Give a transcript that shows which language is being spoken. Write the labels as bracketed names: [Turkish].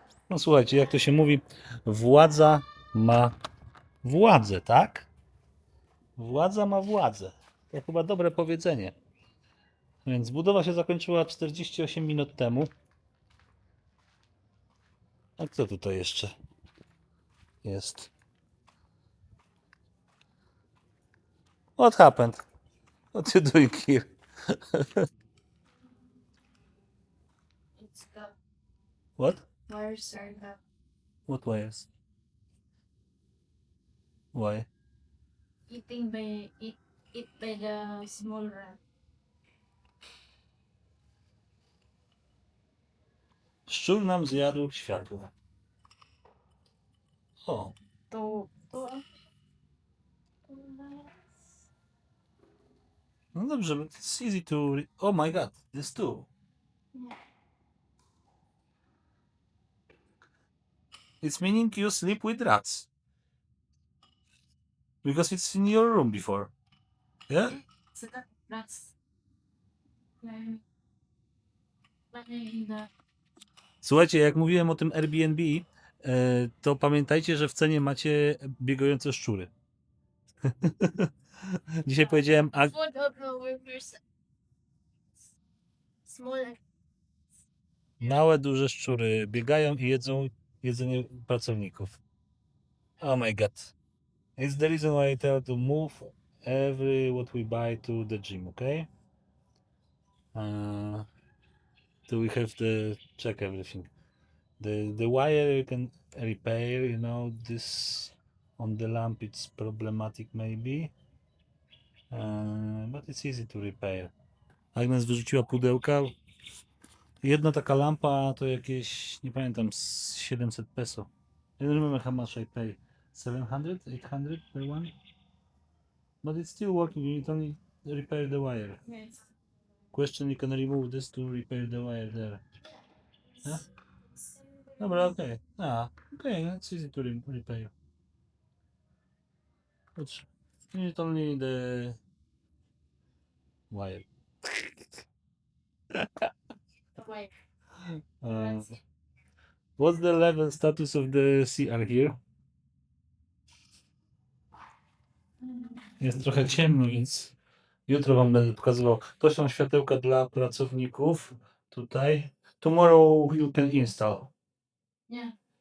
[Polish] No słuchajcie, jak to się mówi, władza ma władzę, tak? Władza ma władzę. To chyba dobre powiedzenie. Więc budowa się zakończyła 48 minut temu. A kto tutaj jeszcze jest? [English] What happened? What you doing here? It's the What? wires are the What wires? Why? eating by eat by the small rat. [Polish] Szczur nam zjadł światło. O, To no dobrze, [English] but it's easy to... Oh my god, this too. It's meaning you sleep with rats. Because it's in your room before. Yeah? so that rats. Playing the [Polish] Słuchajcie, jak mówiłem o tym Airbnb, to pamiętajcie, że w cenie macie biegające szczury. Dzisiaj powiedziałem, a [English] Food of the workers. Small. [Polish] małe, duże szczury biegają i jedzą jedzenie pracowników. [English] Oh my god. It's the reason why I tell to move every what we buy to the gym, okay? So we have to check everything. The wire you can repair, you know, this on the lamp it's problematic maybe. But it's easy to repair. [Polish] Agnes wyrzuciła pudełka. Jedna taka lampa to jakieś, nie pamiętam, z 700 peso. [English] I don't remember how much I pay. 700, 800 per one? But it's still working, you need only repair the wire. yes. Question, you can remove this to repair the wire there. Yeah? Dobra, okay. Okay, it's easy to repair. But you need only the wire. Why? What's the level status of the CR here? [Polish] Jest trochę ciemno, więc jutro wam będę pokazywał. To są światełka dla pracowników. [English] Tutaj. Tomorrow you can install. Yeah.